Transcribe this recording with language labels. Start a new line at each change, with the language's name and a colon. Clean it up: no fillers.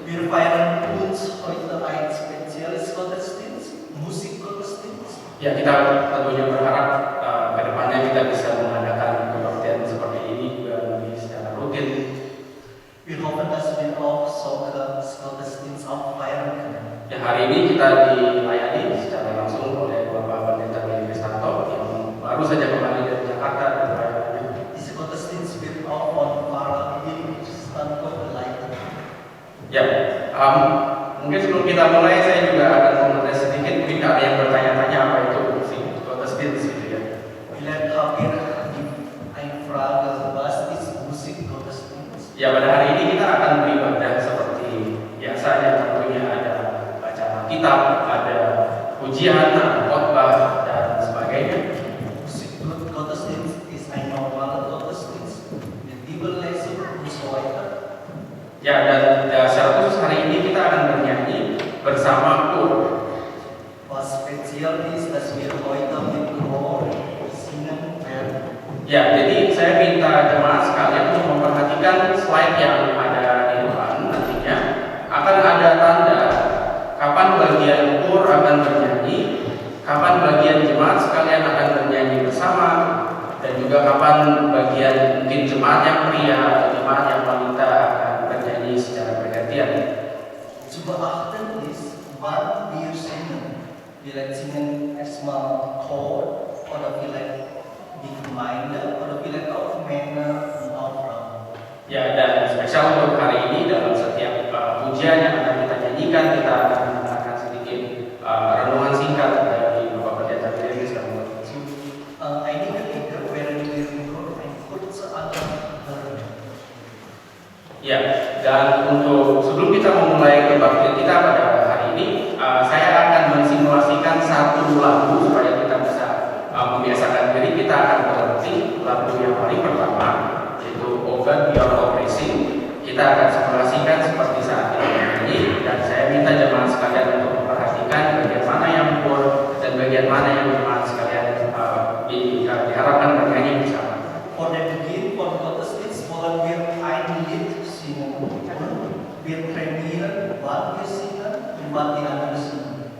German: Wir feiern uns heute ein spezielles Gottesdienst, Musikgottesdienst.
Indonesian: Ya, kita tentunya berharap ke depannya kita bisa mengadakan kebaktian seperti ini juga secara rutin.
German: Wir hoffen, dass wir auch solche Gottesdienst auch feiern können.
Indonesian: Ya, hari ini kita dilayani secara langsung oleh Bapak Pendeta Willy Kristanto yang baru saja kembali dari Jakarta dan pelayanannya.
German: Diese Gottesdienst wird auch von Pfarrer Willy Kristanto geleitet.
Indonesian: Ya, mungkin sebelum kita mulai saya juga akan komentar sedikit. Mungkin ada yang bertanya-tanya apa itu musik Gottesdienst gitu ya.
German: Vielleicht habt ihr eine Frage, was ist Musikgottesdienst?
Indonesian: Ya, pada hari ini kita akan beribadah seperti biasanya, tentunya ada bacaan kitab, ada pujian, ada khotbah dan sebagainya.
German: Musikgottesdienst ist ein normaler Gottesdienst mit Bibellesen und so weiter.
Indonesian: Ya, dan secara khusus hari ini kita akan bernyanyi bersama KUR.
German: Was speziell ist, dass wir heute mit Chor singen werden.
Indonesian: Ya, jadi saya minta jemaat sekalian untuk memperhatikan slide yang ada di depan. Nantinya akan ada tanda kapan bagian KUR akan bernyanyi, kapan bagian jemaat sekalian akan bernyanyi bersama, dan juga kapan bagian mungkin jemaat yang pria atau jemaat yang wanita akan bernyanyi secara bergantian.
German: Zu beachten ist, wann wir singen. Vielleicht singen erstmal Chor oder vielleicht die Gemeinde oder vielleicht auch Männer und auch Frauen.
Indonesian: Ya, dan spesial untuk hari ini dalam setiap pujian yang akan kita nyanyikan, kita akan mendengarkan sedikit renungan singkat dari Bapak Pendeta Willy Kristanto.
German: Einige Lieder werden wir nur ein kurzer Anteil hören.
Indonesian: Ya, dan untuk sebelum kita memulai kebaktian kita pada hari ini, saya akan mensimulasikan satu lagu supaya kita bisa membiasakan diri. Kita akan berhenti lagu yang paling pertama, yaitu O God Be Our Blessing. Kita akan simulasikan seperti saat kita bernyanyi, dan saya minta jemaat sekalian untuk memperhatikan bagian mana yang KUR dan bagian mana yang jemaat sekalian diharapkan bernyanyi bersama.
German: Vor dem Beginn von Gottesdienst wollen wir ein Lied singen und wir trainieren, wann wir singen und wann die anderen singen.